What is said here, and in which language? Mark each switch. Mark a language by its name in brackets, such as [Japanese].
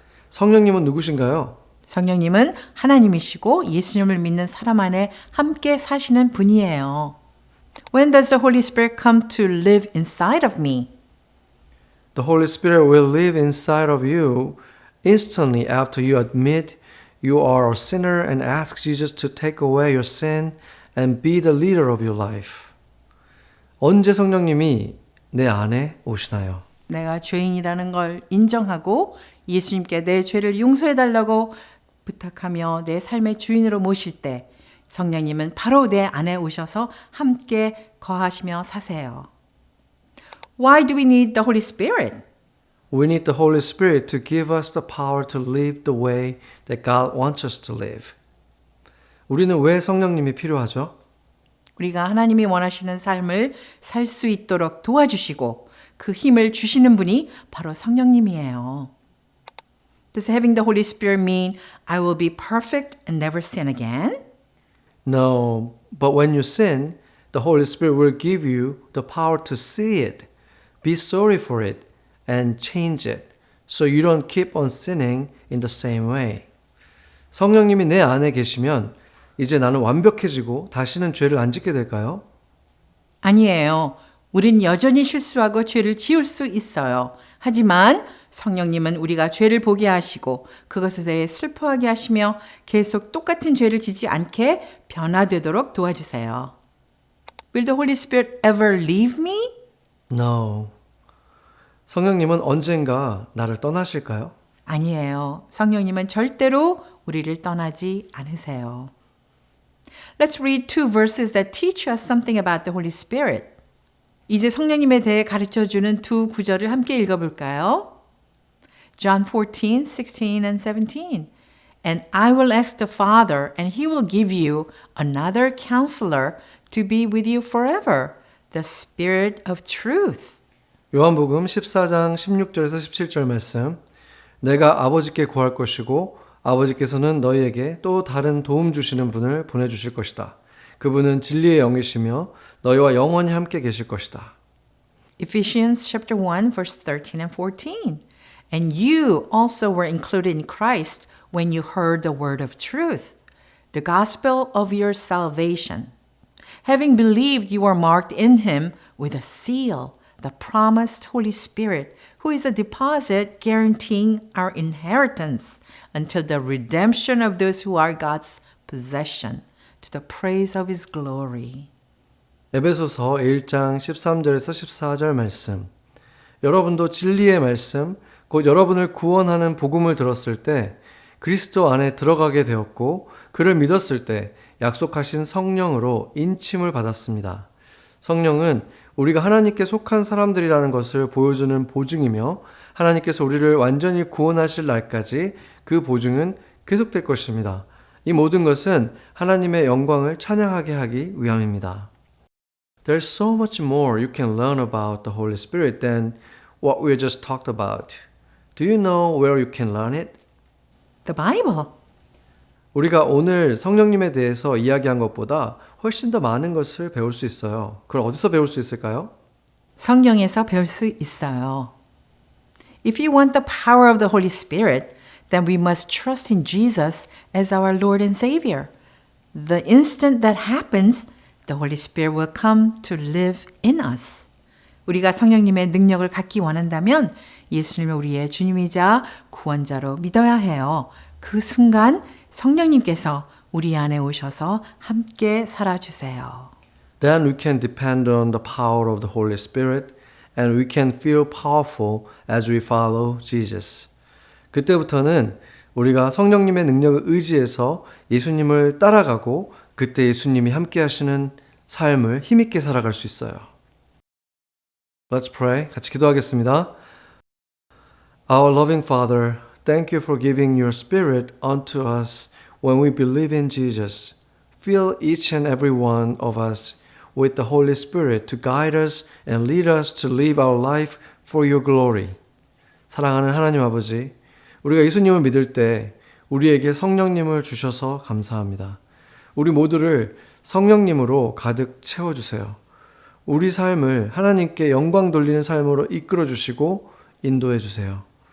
[Korean] 성령님은 누구신가요? 성령님은 하나님이시고 예수님을 믿는 사람 안에 함께 사시는 분이에요. [English] When does the Holy Spirit come to live inside of me? The Holy Spirit will live inside of you instantly after you admit you are a sinner and ask Jesus to take away your sin and be the leader of your life. [Korean] 언제 성령님이 내 안에 오시나요? 내가 죄인이라는 걸 인정하고 예수님께 내 죄를 용서해 달라고 부탁하며 내 삶의 주인으로 모실 때 성령님은 바로 내 안에 오셔서 함께 거하시며 사세요. [English] Why do we need the Holy Spirit? We need the Holy Spirit to give us the power to live the way that God wants us to live. [Korean] 우리는 왜 성령님이 필요하죠? 우리가 하나님이 원하시는 삶을 살 수 있도록 도와주시고 그 힘을 주시는 분이 바로 성령님이에요. [English] Does having the Holy Spirit mean I will be perfect and never sin again? No, but when you sin, the Holy Spirit will give you the power to see it, be sorry for it, and change it, so you don't keep on sinning in the same way. [Korean] 성령님이 내 안에 계시면 이제 나는 완벽해지고 다시는 죄를 안 짓게 될까요? 아니에요. 우린 여전히 실수하고 죄를 지을 수 있어요. 하지만 성령님은 우리가 죄를 보게 하시고 그것에 대해 슬퍼하게 하시며 계속 똑같은 죄를 지지 않게 변화되도록 도와주세요. [English] Will the Holy Spirit ever leave me? No. [Korean] 성령님은 언젠가 나를 떠나실까요? 아니에요. 성령님은 절대로 우리를 떠나지 않으세요. [English] Let's read two verses that teach us something about the Holy Spirit. [Korean] 이제 성령님에 대해 가르쳐주는 두 구절을 함께 읽어볼까요? [English] John 14, 16 and 17. And I will ask the Father, and he will give you another counselor to be with you forever, the Spirit of truth. [Korean] 요한복음 14장 16절에서 17절 말씀. 내가 아버지께 구할 것이고 아버지께서는 너희에게 또 다른 도움 주시는 분을 보내주실 것이다. 그분은 진리의 영이시며 너희와 영원히 함께 계실 것이다. [English] Ephesians chapter 1 verse 13 and 14. And you also were included in Christ when you heard the word of truth, the gospel of your salvation. Having believed, you were marked in him with a seal, the promised Holy Spirit, who is a deposit guaranteeing our inheritance until the redemption of those who are God's possession, to the praise of his glory. [Korean] 에베소서 1장 13절에서 14절 말씀. 여러분도 진리의 말씀, 곧 여러분을 구원하는 복음을 들었을 때 그리스도 안에 들어가게 되었고 그를 믿었을 때 약속하신 성령으로 인침을 받았습니다. 성령은 우리가 하나님께 속한 사람들이라는 것을 보여주는 보증이며 하나님께서 우리를 완전히 구원하실 날까지 그 보증은 계속될 것입니다. 이 모든 것은 하나님의 영광을 찬양하게 하기 위함입니다. [English] There's so much more you can learn about the Holy Spirit than what we just talked about. Do you know where you can learn it? The Bible. [Korean] 우리가 오늘 성령님에 대해서 이야기한 것보다 훨씬 더 많은 것을 배울 수 있어요. 그걸 어디서 배울 수 있을까요? 성경에서 배울 수 있어요. [English] If you want the power of the Holy Spirit, then we must trust in Jesus as our Lord and Savior. The instant that happens, the Holy Spirit will come to live in us. [Korean] 우리가 성령님의 능력을 갖기 원한다면 예수님을 우리의 주님이자 구원자로 믿어야 해요. 그 순간 성령님께서 우리 안에 오셔서 함께 살아주세요. [English] Then we can depend on the power of the Holy Spirit and we can feel powerful as we follow Jesus. [Korean] 그때부터는 우리가 성령님의 능력을 의지해서 예수님을 따라가고 그때 예수님이 함께 하시는 삶을 힘있게 살아갈 수 있어요. [English] Let's pray. [Korean] 같이 기도하겠습니다. [English] Our loving Father, thank you for giving your Spirit unto us when we believe in Jesus. Fill each and every one of us with the Holy Spirit to guide us and lead us to live our life for your glory. [Korean] 사랑하는 하나님 아버지, 우리가 예수님을 믿을 때 우리에게 성령님을 주셔서 감사합니다. 우리 모두를 성령님으로 가득 채워주세요. 우리 삶을 하나님께 영광 돌리는 삶으로 이끌어 주시고 인도해 주세요.